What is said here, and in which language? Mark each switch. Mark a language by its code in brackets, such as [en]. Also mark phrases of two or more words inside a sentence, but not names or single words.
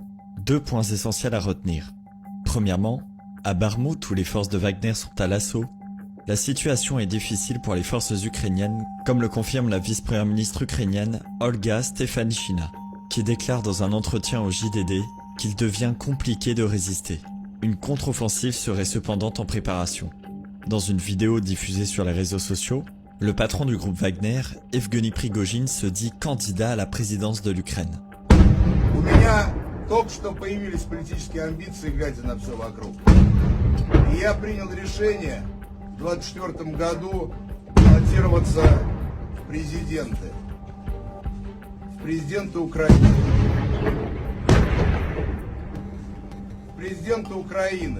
[fr] 2 points essentiels à retenir. Premièrement, à Bakhmout où les forces de Wagner sont à l'assaut, la situation est difficile pour les forces ukrainiennes, comme le confirme la vice-première ministre ukrainienne Olga Stefanishyna, qui déclare dans un entretien au JDD qu'il devient compliqué de résister. Une contre-offensive serait cependant en préparation. Dans une vidéo diffusée sur les réseaux sociaux, le patron du groupe Wagner, Evgeny Prigojine, se dit candidat à la présidence de l'Ukraine. [ru] У меня только что появились политические амбиции, глядя на все вокруг. И я принял решение в 2024 году баллотироваться в президенты. Президента Украины. Президента Украины.